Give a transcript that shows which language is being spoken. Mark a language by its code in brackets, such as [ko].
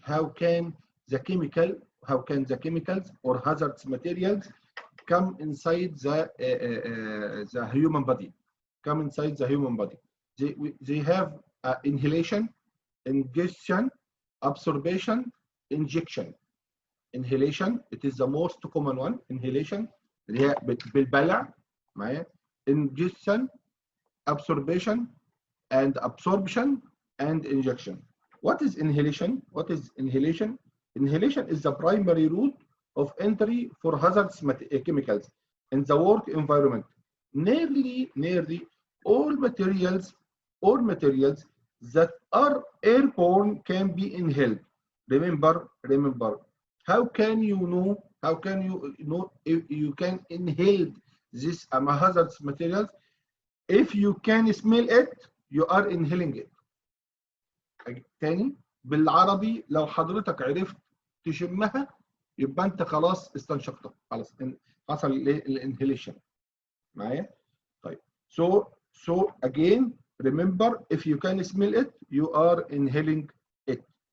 [en] How can the chemicals or hazardous materials come inside the human body? They have inhalation, ingestion, absorption, injection. Inhalation, it is the most common one. [ar] Inhalation اللي هي بالبلع معايا. [en] Ingestion, absorption and injection. What is inhalation? Inhalation is the primary route of entry for hazardous chemicals in the work environment. Nearly all materials that are airborne can be inhaled. Remember, how can you know if you can inhale this hazardous materials? If you can smell it, you are inhaling it. [ar] تاني بالعربي، لو حضرتك عرفت تشمها يبقى انت خلاص استنشقتها، خلاص حصل الانهيليشن معايا. طيب [en] so again remember, if you can smell it you are inhaling it.